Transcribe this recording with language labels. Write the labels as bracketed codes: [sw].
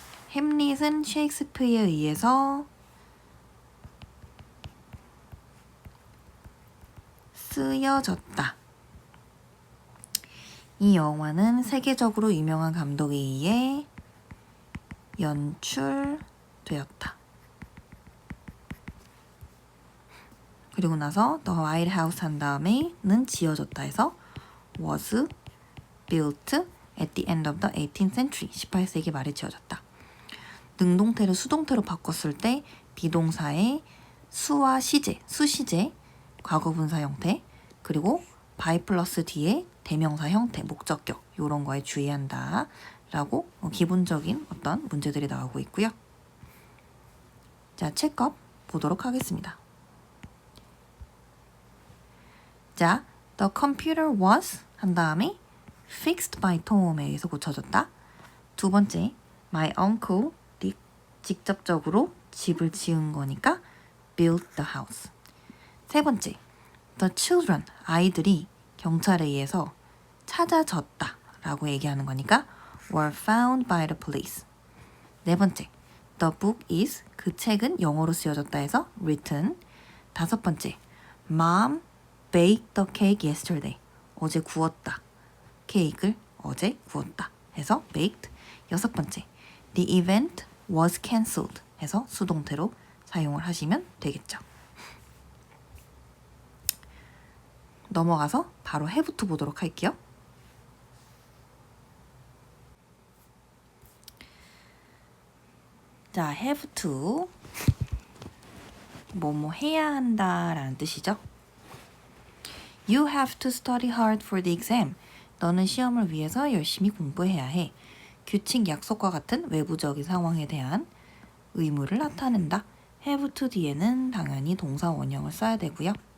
[ko] 햄릿은 셰익스피어에 의해서 쓰여졌다. 이 영화는 세계적으로 유명한 감독에 의해 연출되었다. 그리고 나서 [en] The White House [ko] 한 다음에는 지어졌다 해서 [en] was built at the end of the 18th century. [ko] 18세기 말에 지어졌다. 능동태를 수동태로 바꿨을 때 비동사의 수와 시제, 수시제, 과거분사 형태, 그리고 by 플러스 뒤에 대명사 형태, 목적격 이런 거에 주의한다 라고 기본적인 어떤 문제들이 나오고 있고요. 자, 체크업 보도록 하겠습니다. 자, [en] the computer was [ko] 한 다음에 [en] fixed by Tom에 [ko] 의해서 고쳐졌다. 두 번째, [en] my uncle [ko] 직접적으로 집을 지은 거니까 [en] built the house. [ko] 세 번째, [en] the children [ko] 아이들이 경찰에 의해서 찾아졌다 라고 얘기하는 거니까 [en] were found by the police. [ko] 네 번째, [en] the book is [ko] 그 책은 영어로 쓰여졌다 해서 [en] written. [ko] 다섯 번째, [en] mom baked the cake yesterday. [ko] 어제 구웠다. 케이크를 어제 구웠다. 해서 baked. 6번째, [en] the event was cancelled. [ko] 해서 수동태로 사용을 하시면 되겠죠. 넘어가서 바로 have to 보도록 할게요. 자, have to 뭐뭐 해야 한다 라는 뜻이죠. [en] You have to study hard for the exam. [ko] 너는 시험을 위해서 열심히 공부해야 해. 규칙, 약속과 같은 외부적인 상황에 대한 의무를 나타낸다. have to 뒤에는 당연히 동사 원형을 써야 되고요.